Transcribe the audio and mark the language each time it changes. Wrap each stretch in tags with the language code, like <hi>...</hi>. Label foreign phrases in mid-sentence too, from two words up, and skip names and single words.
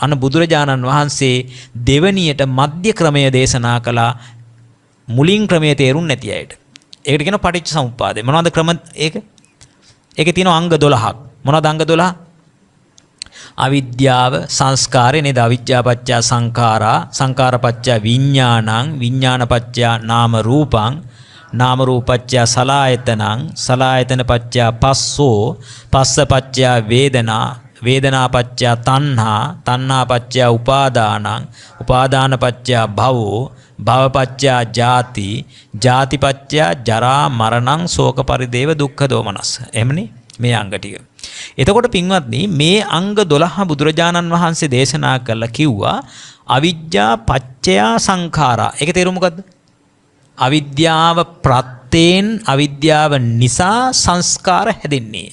<si>අන්න බුදුරජාණන් වහන්සේ දෙවණියට මධ්‍ය ක්‍රමය දේශනා කළා මුලින් ක්‍රමයේ තේරුම් නැති අයට. ඒකට කියනවා පටිච්ච සමුප්පාදය. මොනවද ක්‍රම ඒක? ඒකේ තියෙනවා අංග 12ක්. මොනවද අංග 12? අවිද්‍යාව සංස්කාරය නේද?</si> <pi>අවිද්‍යාපච්චය සංඛාරා සංඛාරපච්චය විඥානං විඥානපච්චය නාම රූපං නාම රූපච්චය සලආයතනං සලආයතනපච්චය පස්සෝ පස්සපච්චය වේදනා වේදනාපච්චය තණ්හා තණ්හාපච්චය උපාදානං උපාදානපච්චය භවෝ භවපච්චය ජාති ජාතිපච්චය ජරා මරණං ශෝක පරිදේව දුක්ඛ දෝමනස්.</pi> <si>එhmeනේ මේ අංග ටික. එතකොට පින්වත්නි මේ අංග 12 බුදුරජාණන් වහන්සේ දේශනා කළා කිව්වා</si> <pi>අවිජ්ජා පච්චය සංඛාරා.</pi> <si>ඒකේ තේරුම මොකද්ද? අවිද්‍යාව ප්‍රත්‍යයෙන් අවිද්‍යාව නිසා සංස්කාර හැදෙන්නේ.</si>